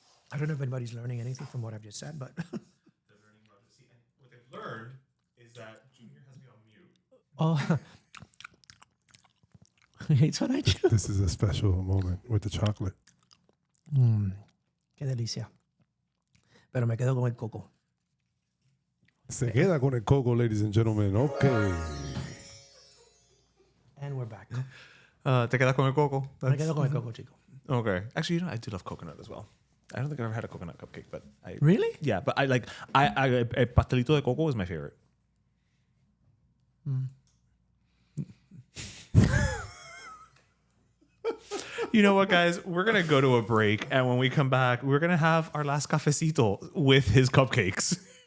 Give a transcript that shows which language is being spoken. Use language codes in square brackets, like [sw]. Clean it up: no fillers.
[en] I don't know if anybody's learning anything from what I've just said, but. They're learning about to see, and what they've learned is that Junior has me on mute. Oh. It's what I do. This is a special moment with the chocolate. [es] Qué delicia. Pero me quedo con el coco. Se queda con el coco, [en] ladies and gentlemen. Okay. And we're back. [es] Te quedas con el coco? Me quedo con el coco, chico. [en] Okay. Actually, I do love coconut as well. I don't think I've ever had a coconut cupcake, but I Really? Yeah, but I [es] pastelito de coco [en] is my favorite. You know what, guys? We're going to go to a break. And when we come back, we're going to have our last cafecito with his cupcakes.